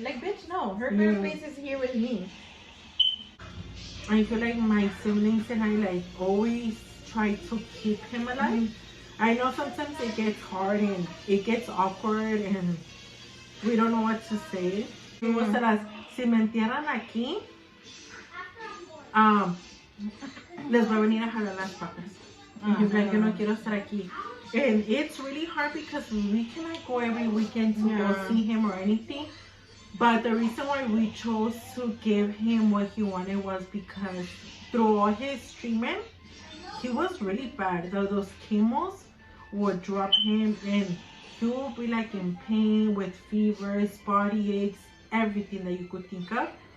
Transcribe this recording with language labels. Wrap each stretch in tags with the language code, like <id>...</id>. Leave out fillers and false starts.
<en>Like, bitch, no, her better place is here with me. I feel like my siblings and I like always try to keep him alive. I know sometimes it gets hard and it gets awkward and we don't know what to say.</en> <es>Si me entierran aquí, les voy a venir a jalar las patas. Like, yo no quiero estar aquí.</es> <en>And it's really hard because we cannot go every weekend to go see him or anything. But the reason why we chose to give him what he wanted was because through all his treatment, he was really bad. Those chemos would drop him and he would be like in pain with fevers, body aches, everything that you could think of.</en>